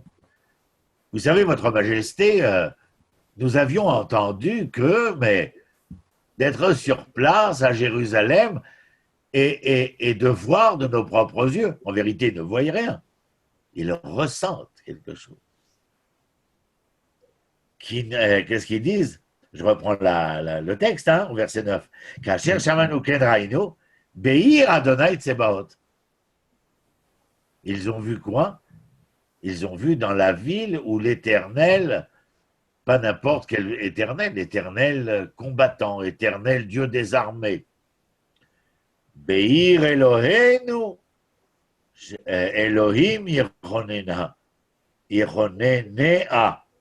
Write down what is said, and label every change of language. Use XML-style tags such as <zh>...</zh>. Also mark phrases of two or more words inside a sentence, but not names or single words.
<fr>Vous savez, Votre Majesté, nous avions entendu que, mais d'être sur place à Jérusalem et de voir de nos propres yeux, en vérité, ils ne voient rien. Ils ressentent quelque chose. Qu'est-ce qu'ils disent? Je reprends le texte, au verset 9.</fr> <he>כאשר שמענו כן ראינו, בעיר אדוני צבאות. Ils ont vu quoi?</he> <fr>Ils ont vu dans la ville où l'Éternel, pas n'importe quel Éternel, l'Éternel combattant, Éternel Dieu des armées.</fr> <he>בעיר אלהינו, אלהים ירוננה, ירוננה.</he>